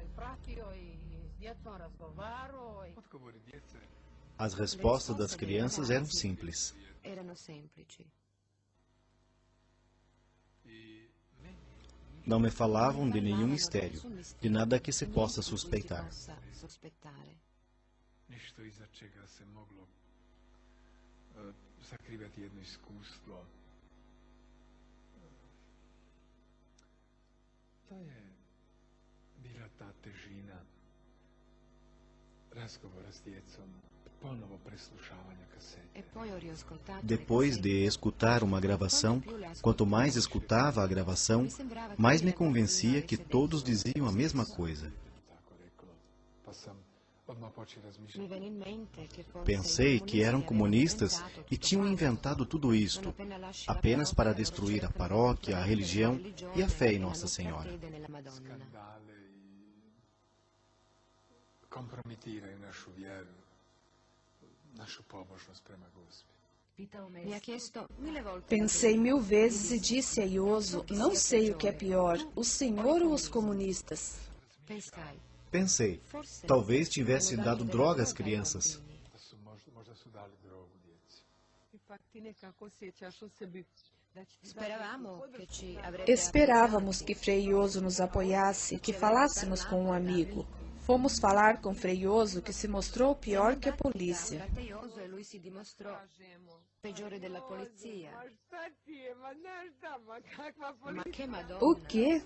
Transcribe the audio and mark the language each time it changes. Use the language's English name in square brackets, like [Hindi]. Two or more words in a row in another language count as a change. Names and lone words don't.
[Portuguese] As respostas das crianças eram simples. Não me falavam de nenhum mistério, de nada que se possa suspeitar. [Croatian] Nešto iza čega se moglo sakrivati jedno iskustvo. To je bila ta težina razgovora s djecom, ponovo preslušavanja kasete. [Portuguese] Depois de escutar uma gravação, quanto mais escutava a gravação, mais me convencia que todos diziam a mesma coisa. Pensei que eram comunistas e tinham inventado tudo isto, apenas para destruir a paróquia, a religião e a fé em Nossa Senhora. [Croatian] Kompromitiraju našu vjeru, našu pobožnost prema Gospi. [Portuguese] Pensei 1000 vezes e disse a Ioso: não sei o que é pior, o Senhor ou os comunistas? Pensei, talvez tivesse dado droga às crianças. [Croatian] Možda su dali drogu djeci. [Portuguese] Esperávamos que Frei Ioso nos apoiasse, que falássemos com um amigo. Fomos falar com Frei Ioso, que se mostrou pior que a polícia. O quê?